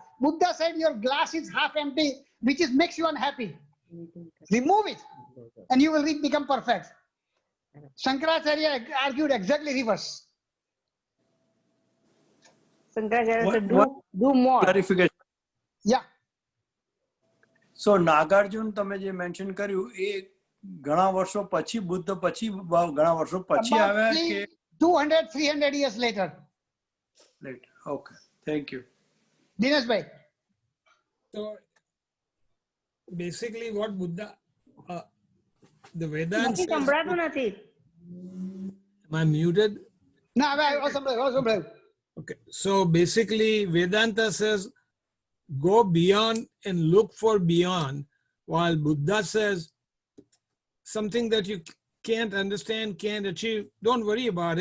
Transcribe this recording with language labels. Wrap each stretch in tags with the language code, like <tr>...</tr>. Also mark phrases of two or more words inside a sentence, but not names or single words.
<en>Buddha said your glass is half empty, which makes you unhappy. Remove it and you will become perfect. Shankaracharya argued exactly reverse. Shankaracharya said, One do more. clarification. Yeah.</en> <gu>So નાગાર્જુન તમે જે મેન્શન કર્યું એ ઘણા વર્ષો પછી બુદ્ધ પછી ઘણા વર્ષો પછી</gu> <en>About</en> <gu>આવ્યા કે</gu> <en>200, 300 years later. later? Okay, thank you. Dinesh bhai. So basically what Buddha, the Vedanta</en> <gu>નથી</gu> <en>says,</en> <gu>સંભળાતું નથી.</gu> <en>am I muted? No, I Okay, so basically Vedanta says go beyond and look for beyond, while Buddha says something that you can't understand, can't achieve, don't worry about it.</en>